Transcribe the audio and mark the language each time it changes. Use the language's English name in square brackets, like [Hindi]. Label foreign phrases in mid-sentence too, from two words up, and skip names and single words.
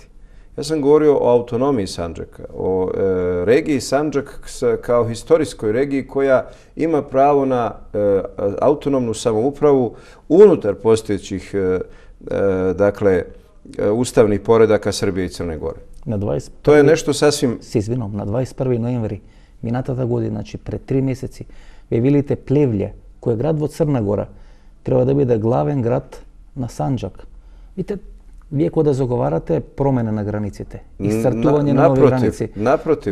[Bosnian] Ja sam govorio o autonomiji Sandžaka, o regiji Sandžak kao historijskoj regiji koja ima pravo na autonomnu samoupravu unutar postojećih dakle, ustavnih poredaka Srbije i Crne Gore. To je nešto sasvim... [Serbian] С извином, [Macedonian] на 21 ноември минатата година, значи пред 3 месеци, вие видите Плевље, кој е град во Црна Гора, треба да биде главен град на Санџак. Видите, вие кога да заговарате промена на границите, исцртување на нови граници. Напротив,